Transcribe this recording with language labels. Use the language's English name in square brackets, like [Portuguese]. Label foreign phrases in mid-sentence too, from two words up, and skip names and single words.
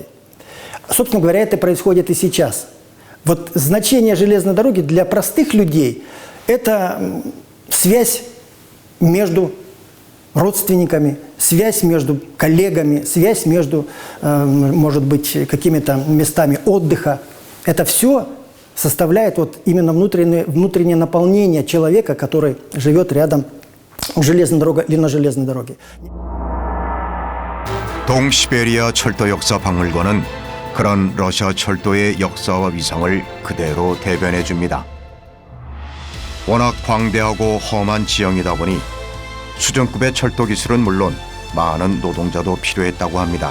[Russian] Собственно говоря, это происходит и сейчас. Вот значение железной дороги для простых людей – это связь между родственниками, связь между коллегами, связь между, может быть, какими-то местами отдыха. Это все составляет вот именно внутреннее наполнение человека, который живет рядом с железной дорогой или на железной дороге. [Korean] 동시베리아 철도 역사 박물관은 그런 러시아 철도의 역사와 위상을 그대로 대변해 줍니다. 워낙 광대하고 험한 지형이다 보니 수준급의 철도 기술은 물론 많은 노동자도 필요했다고 합니다.